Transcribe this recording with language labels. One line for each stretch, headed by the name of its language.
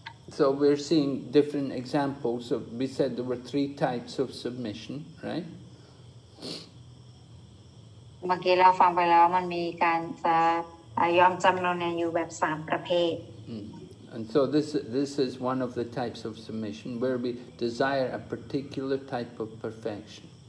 English: So we're seeing different examples of, we said there were 3 types of submission, right?
Thai: เมื่อกี้เราฟังไปแล้วมันมีการจะยอมจำนนอยู่แบบ3ประเภท
English: And so this is one of the types of submission where we desire a particular type of perfection.